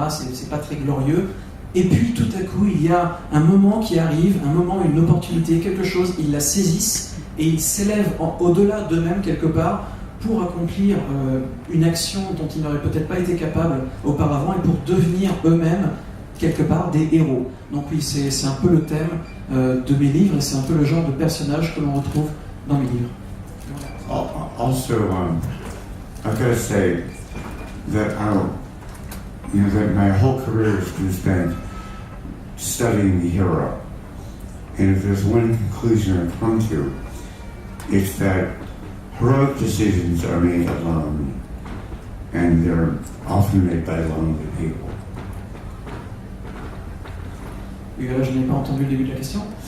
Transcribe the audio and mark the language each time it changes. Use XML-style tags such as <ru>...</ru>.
<fr>C'est pas très glorieux. Et puis tout à coup, il y a un moment qui arrive, un moment, une opportunité, quelque chose, ils la saisissent et ils s'élèvent au-delà d'eux-mêmes quelque part pour accomplir une action dont ils n'auraient peut-être pas été capables auparavant et pour devenir eux-mêmes quelque part des héros. Donc oui, c'est un peu le thème de mes livres et c'est un peu le genre de personnage que l'on retrouve dans mes livres.</fr> <en>Also, I've got to say that that my whole career has been spent studying the hero, and if there's one conclusion I've come to, it's that heroic decisions are made alone, and they're often made by lonely people.</en> <fr>Oui, là, je n'ai pas entendu le début de la question.</fr>